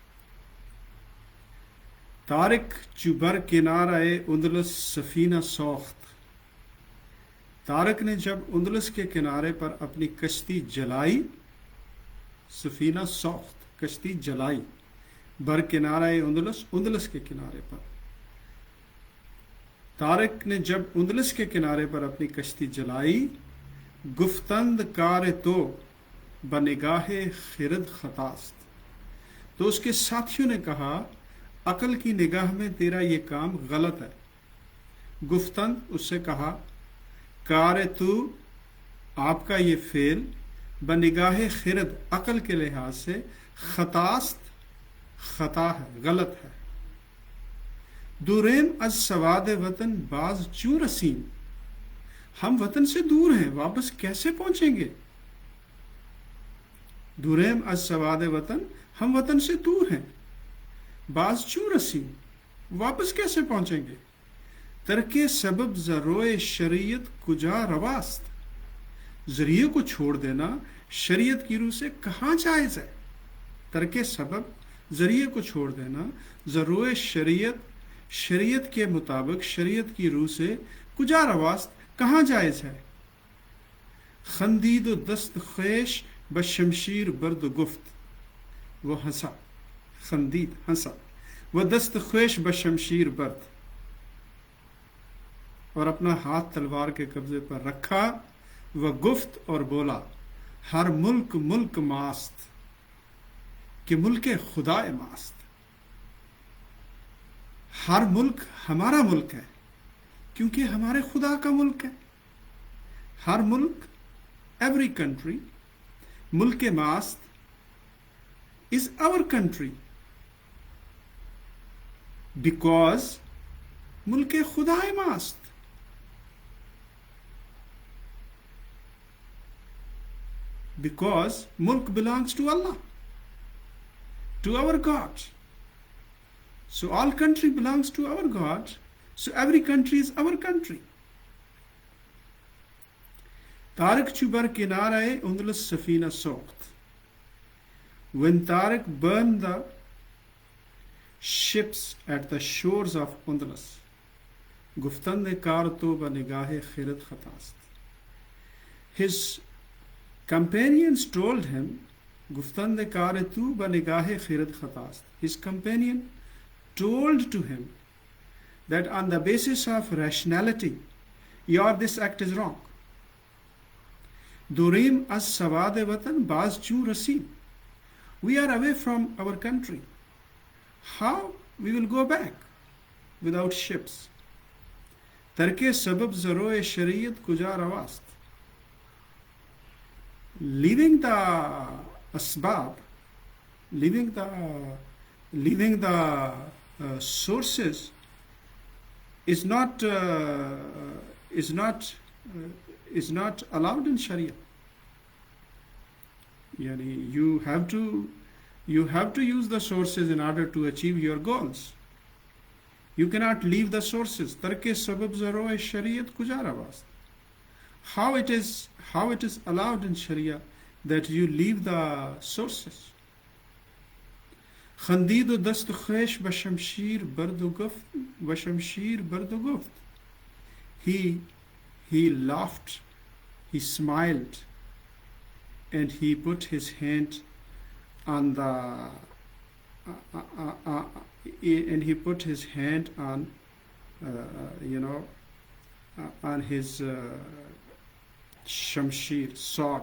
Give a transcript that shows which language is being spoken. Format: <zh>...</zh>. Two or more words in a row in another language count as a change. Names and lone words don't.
<fa>طارق چو بر کنارہ اندلس سفینہ سوخت،</fa> <ur>طارق نے جب اندلس کے کنارے پر اپنی کشتی جلائی،</ur> <fa>سفینہ سوخت</fa> <ur>کشتی جلائی،</ur> <fa>بر کنارہ اندلس</fa> <ur>اندلس کے کنارے پر، طارق نے جب اندلس کے کنارے پر اپنی کشتی جلائی،</ur> <fa>گفتند کار تو بنگاہ خرد خطاست،</fa> <ur>تو اس کے ساتھیوں نے کہا عقل کی نگاہ میں تیرا یہ کام غلط ہے۔ گفتند اس سے کہا،</ur> <fa>کار تو</fa> <ur>آپ کا یہ فعل،</ur> <fa>بنگاہ خرد</fa> <ur>عقل کے لحاظ سے، خطاست خطا ہے، غلط ہے۔</ur> <fa>دوریم از سواد وطن باز چوں رسیم،</fa> <ur>ہم وطن سے دور ہیں، واپس کیسے پہنچیں گے؟</ur> <fa>دوریم از سواد وطن،</fa> <ur>ہم وطن سے دور ہیں،</ur> <fa>باز چوں رسیم،</fa> <ur>واپس کیسے پہنچیں گے؟</ur> <fa>ترک سبب ذروئے شریعت کجا رواست،</fa> <ur>ذریعے کو چھوڑ دینا شریعت کی روح سے کہاں جائز ہے؟</ur> <fa>ترک سبب</fa> <ur>ذریعے کو چھوڑ دینا،</ur> <fa>ذروئے شریعت</fa> <ur>شریعت کے مطابق شریعت کی روح سے</ur> <fa>کجا رواست</fa> <ur>کہاں جائز ہے؟</ur> <fa>خندید و دست خیش بشمشیر برد و گفت،</fa> <ur>وہ ہنسا، خندید ہنسا، وہ</ur> <fa>دست خیش بشمشیر برد،</fa> <ur>اور اپنا ہاتھ تلوار کے قبضے پر رکھا، وہ گفت اور بولا،</ur> <fa>ہر ملک ملک ماست، کہ ملک خدا ماست،</fa> <ur>ہر ملک ہمارا ملک ہے کیونکہ ہمارے خدا کا ملک ہے۔</ur> <fa>ہر ملک،</fa> <en>every country,</en> <fa>ملک ماست</fa> <en>is our country because</en> <fa>ملک خدا ماست،</fa> <en>because ملک belongs to Allah, to our God. So all country belongs to our God, so every country is our country.</en> <fa>طارق چو بر کنارهٔ اندلس سفینه سوخت.</fa> <en>When Tariq burned the ships at the shores of Undulus,</en> <fa>گفتند کار تو به نگاه خرد خطاست.</fa> <en>His companions told him,</en> <fa>گفتند کار تو به نگاه خرد خطاست.</fa> <en>His companion told to him that on the basis of rationality, this act is wrong.</en> <fa>دوریم از سواد وطن باز چون رسیم.</fa> <en>We are away from our country. How we will go back without ships?</en> <fa>ترک سبب ز روی شریعت کجا رواست.</fa> <en>Leaving the asbab, leaving the sources is not allowed in Sharia. Yani you have to use the sources in order to achieve your goals. You cannot leave the sources.</en> <fa>ترک سبب ز روی شریعت کجا رواست.</fa> <en>How it is allowed in Sharia that you leave the sources?</en> <fa>خندید و دست خیش بشمشیر برد و گفت.</fa> <en>He laughed, he smiled, and he put his hand on the on his shamshir, sword.</en>